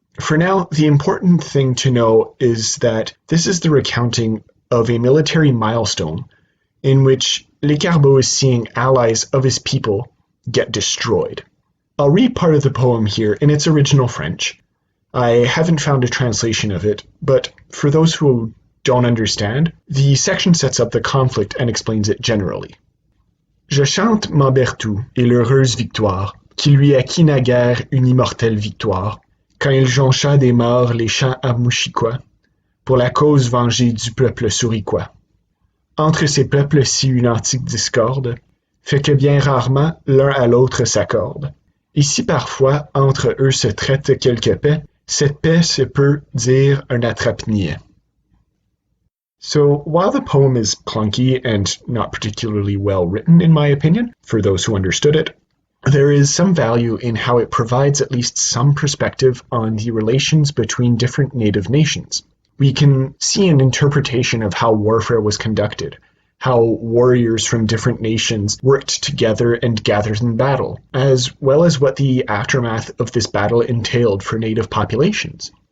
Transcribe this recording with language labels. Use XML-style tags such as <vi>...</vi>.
<en>For now, the important thing to know is that this is the recounting of a military milestone in which Lescarbot is seeing allies of his people get destroyed. I'll read part of the poem here in its original French. I haven't found a translation of it, but for those who don't understand, the section sets up the conflict and explains it generally.</en> <fr>Je chante Mambertou et l'heureuse victoire, qui lui acquit naguère une immortelle victoire, quand il joncha des morts les champs armouchiquois, pour la cause vengée du peuple souriquois. Entre ces peuples si une antique discorde, fait que bien rarement l'un à l'autre s'accorde. Et si parfois entre eux se traite quelque paix, cette paix se peut dire un attrape-niais.</fr> <en>So while the poem is clunky and not particularly well written in my opinion, for those who understood it, there is some value in how it provides at least some perspective on the relations between different native nations. We can see an interpretation of how warfare was conducted, how warriors from different nations worked together and gathered in battle, as well as what the aftermath of this battle entailed for native populations.</en>